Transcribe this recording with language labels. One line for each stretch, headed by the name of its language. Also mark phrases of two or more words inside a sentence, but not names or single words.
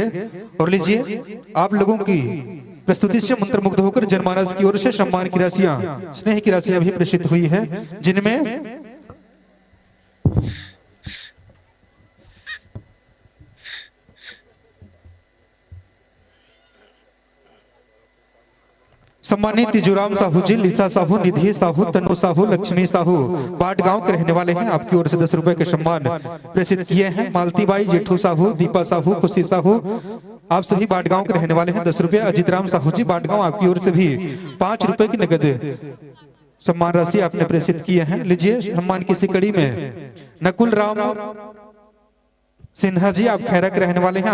Hindi: और लीजिए आप लोगों की प्रस्तुति से मंत्रमुग्ध होकर जनमानस की ओर से सम्मान की राशियां, स्नेह की राशियां भी प्रेषित हुई है, जिनमें सम्मानित तिजूराम साहू जी, लिसा साहू, निधि साहू, तनु साहू, लक्ष्मी साहू बाटगांव के रहने वाले हैं। आपकी ओर से 10 रुपए के सम्मान प्रेषित किए हैं। मालती बाई, जेठू साहू, दीपा साहू, खुशी साहू, आप सभी बाटगांव के रहने वाले हैं। 10 रुपए। अजित राम साहू जी बाटगांव, आपकी ओर से भी 5 रुपए की नगद सम्मान राशि आपने प्रेषित किए हैं। लीजिए सम्मान की इसी कड़ी में नकुल राम सिन्हा जी, आप खैरा के रहने वाले हैं।